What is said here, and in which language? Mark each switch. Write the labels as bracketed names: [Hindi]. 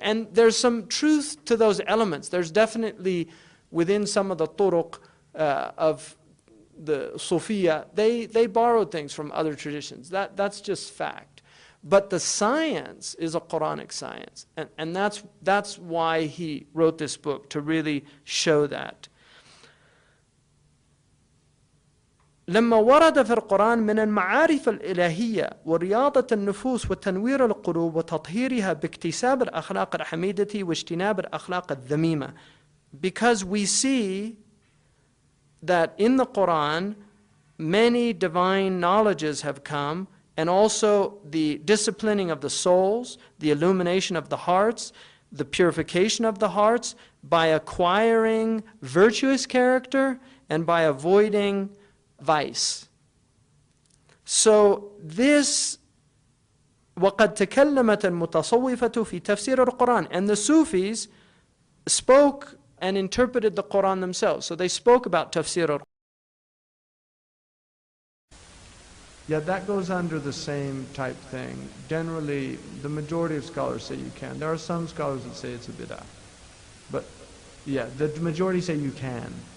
[English] And there's some truth to those elements. There's definitely within some of the turuq of the Sufiya, they borrowed things from other traditions. That's just fact. But the science is a Quranic science. And that's why he wrote this book, to really show that. [Arabic] لما ورد في القرآن من المعارف الإلهية ورياضة النفوس وتنوير القلوب وتطهيرها باكتساب الأخلاق الحميدة واجتناب الأخلاق الذميمة. [English] Because we see that in the Quran many divine knowledges have come, and also the disciplining of the souls, the illumination of the hearts, the purification of the hearts by acquiring virtuous character and by avoiding vice. So this [Arabic] وَقَدْ تَكَلَّمَتْ الْمُتَصَوِّفَةُ فِي تَفْسِيرِ الْقُرْآنِ. [English] And the Sufis spoke and interpreted the Quran themselves. So they spoke about tafsir al-Quran. Yeah, that goes under the same type thing. Generally, the majority of scholars say you can. There are some scholars that say it's a bid'ah. But yeah, the majority say you can.